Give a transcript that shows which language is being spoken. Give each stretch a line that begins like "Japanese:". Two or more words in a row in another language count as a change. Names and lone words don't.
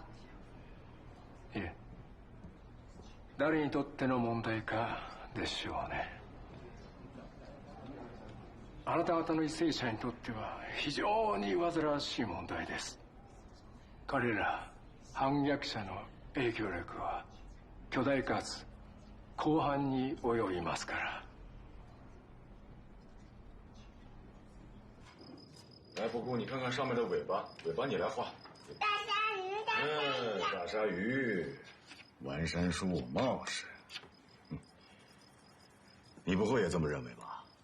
Japanese: いえ、誰にとっての問題かでしょうね。あなた方の為政者にとっては非常に煩わしい問題です。彼ら反逆者の影響力は巨大かつ広範に及びますから。
Chinese: 来，布谷，你看看上面的尾巴，尾巴你来画。大鲨鱼，大鲨鱼。大鲨鱼，完山树茂氏。你不会也这么认为吧？